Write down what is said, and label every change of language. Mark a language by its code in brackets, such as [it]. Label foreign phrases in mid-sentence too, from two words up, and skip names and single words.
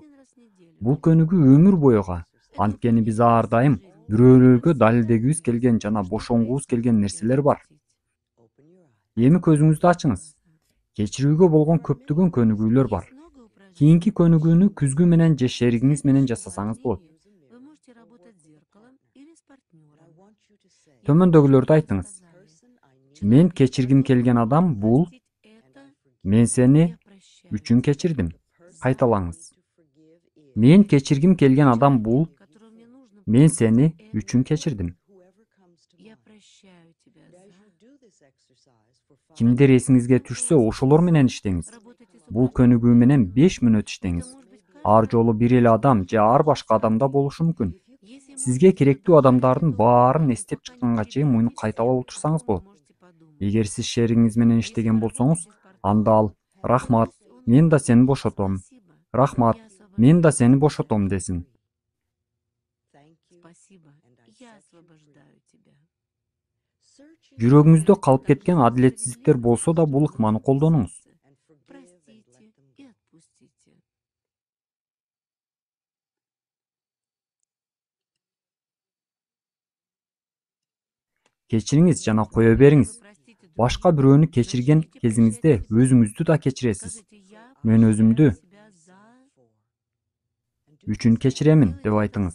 [ky] Бул көнүгүү өмүр боюга. Анткени биз ар дайым бирөөлөргө далилдегибиз келген жана бошонгубуз келген нерселер бар. Эми көзүңүздү ачыңыз. Кечирүүгө болгон көптөгөн көнүгүүлөр бар. Кийинки көнүгүүнү күзгү менен же шеригиңиз менен жасасаңыз болот. [ru] Вы можете работать с зеркалом или с партнером. [ky] Төмөндөгүлөрдү айтыңыз. Мен кечиргим келген адам бул. Мен сени үчүн кечирдим. Кайталаңыз. Мен кечиргим келген адам бул. Мен сени үчүн кечирдим. [ru] Я прощаю тебя за. [ky] Кимдер эсиңизге түшсө, ошолор менен иштеңиз. Бул көнүгүү менен 5 мүнөт иштеңиз. Ар жолу бир эле адам же ар башка адамда болушу мүмкүн. Сизге керектүү адамдардын баарын эстеп чыкканга чейин муну кайталап отурсаңыз болот. Эгер сиз шериңиз менен иштеген болсоңуз, анда ал «Рахмат, мен да сени бошотом. Рахмат, мен да сени бошотом» десин. [ru] Спасибо. Я освобождаю тебя. [ky] Жүрөгүңүздө калып кеткен адилетсиздиктер болсо да бул ыкманы колдонуңуз. [ru] Простите и отпустите. [ky] Кечириңиз жана кое бериңиз. Башка бирөөнү кечирген кезиңизде өзүңүздү да кечиресиз. Мен өзүмдү үчүн кечиремин деп айтыңыз.